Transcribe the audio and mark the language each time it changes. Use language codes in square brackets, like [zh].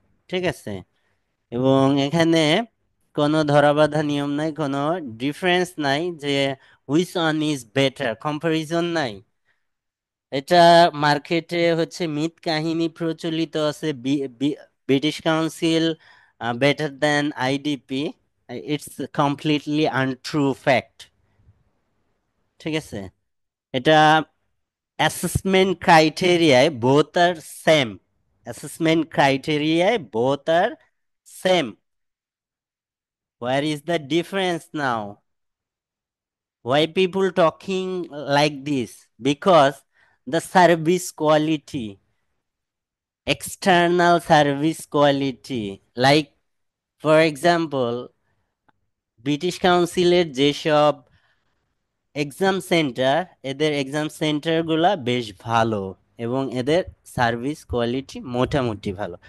[bn] ঠিক আছে, এবং এখানে কোনো ধরাবাঁধা নিয়ম নাই, কোনো ডিফারেন্স নাই যে which one is better, comparison নাই। এটা মার্কেটে হচ্ছে মিথ কাহিনী প্রচলিত আছে, British council better then IDP. [en] It's completely untrue fact. [bn] ঠিক আছে, এটা [en] assessment criteria both are same. Assessment criteria both are same. Where is the difference now? Why people talking like this? Because the service quality, external service quality, like for example, [bn] British কাউন্সিলের যেসব exam centre, এদের exam সেন্টারগুলা বেশ ভালো এবং এদের service quality মোটামুটি ভালো।